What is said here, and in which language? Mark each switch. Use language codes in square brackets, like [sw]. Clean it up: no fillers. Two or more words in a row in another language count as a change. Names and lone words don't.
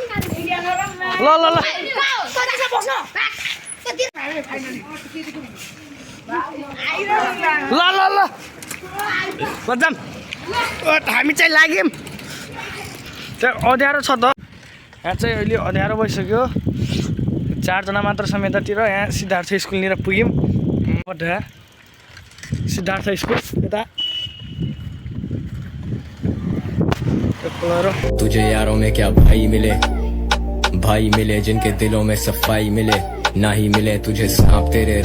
[ne] ल ल ल ल ल ल बजाम हामी चाहिँ लाग्यौँ त्यहाँ अँध्यारो छ त यहाँ चाहिँ अहिले अँध्यारो भइसक्यो 4 जना मात्र छ यतातिर यहाँ सिद्धार्थ स्कुलनिर पुग्यौँ सिद्धार्थ स्कुल यता [hi] तुझे यारों में क्या भाई मिले जिनके दिलों में सफाई मिले ना ही मिले तुझे सांप तेरे